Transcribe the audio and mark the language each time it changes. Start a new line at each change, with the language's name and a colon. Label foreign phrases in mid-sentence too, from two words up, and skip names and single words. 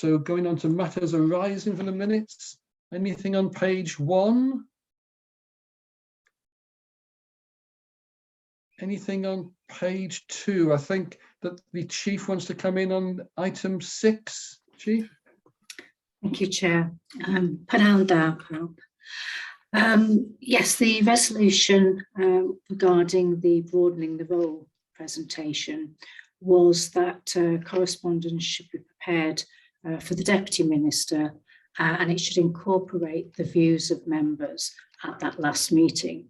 English: So going on to matters arising from the minutes. Anything on page 1? Anything on page 2? I think that the Chief wants to come in on item 6. Chief? Thank you, Chair.
Welsh: Pnawn da, pawb.
English: Yes, the resolution regarding the broadening the role presentation was that correspondence should be prepared for the Deputy Minister and it should incorporate the views of members at that last meeting.